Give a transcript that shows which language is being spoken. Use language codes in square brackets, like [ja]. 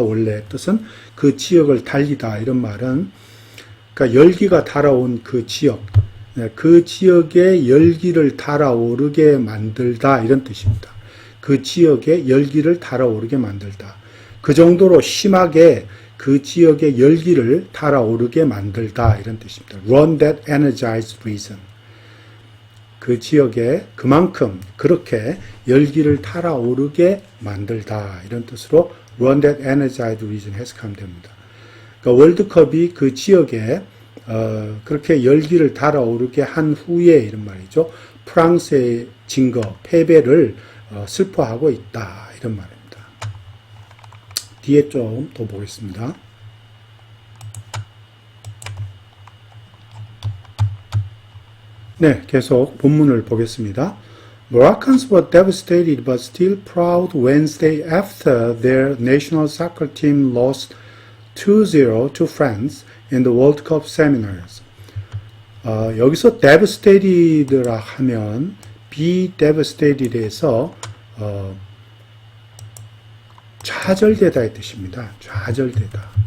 [ko] 원래 뜻은 그 지역을 달리다 이런 말은 그러니까 열기가 달아온 그 지역, 그 지역에 열기를 달아오르게 만들다 이런 뜻입니다. 그 지역에 열기를 달아오르게 만들다. 그 정도로 심하게 그 지역에 열기를 달아오르게 만들다 이런 뜻입니다. [en] Run that energized region. [ko] 그 지역에 그만큼 그렇게 열기를 달아오르게 만들다 이런 뜻으로 [en] Run that energized region [ko] 해석하면 됩니다. 그러니까 월드컵이 그 지역에 그렇게 열기를 달아오르게 한 후에 이런 말이죠. 프랑스의 진 거, 패배를 슬퍼하고 있다 이런 말입니다. 뒤에 좀 더 보겠습니다. 네, 계속 본문을 보겠습니다. [en] Moroccans were devastated but still proud Wednesday after their national soccer team lost 2-0 to France in the World Cup seminars. [ko] 여기서 devastated라 하면 [en] be devastated [ko] 에서 좌절되다의 뜻입니다. 좌절되다.